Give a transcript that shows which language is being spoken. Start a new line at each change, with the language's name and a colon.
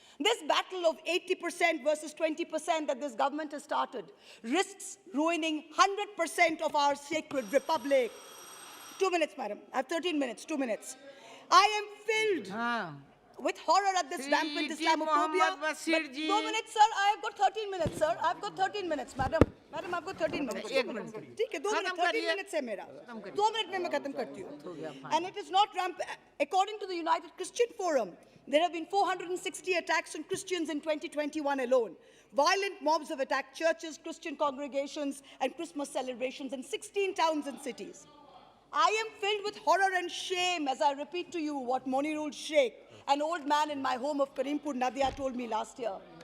English: This battle of 80% versus 20% that this government has started risks ruining 100% of our sacred republic. 2 minutes, madam. I have 13 minutes, 2 minutes. I am filled with horror at this rampant Islamophobia. 2 minutes, sir. I have got 13 minutes, sir. I have got 13 minutes, madam. Madam, I've got 13 minutes. 2 minutes.
Hindi: ठीक है, 2 minutes. 13 minutes है मेरा. 2 minutes में मैं खत्म करती हूँ.
English: And it is not rampant. According to the United Christian Forum, there have been 460 attacks on Christians in 2021 alone. Violent mobs have attacked churches, Christian congregations, and Christmas celebrations in 16 towns and cities. I am filled with horror and shame as I repeat to you what Monirul Sheikh, an old man in my home of Karimpur, Nadia, told me last year.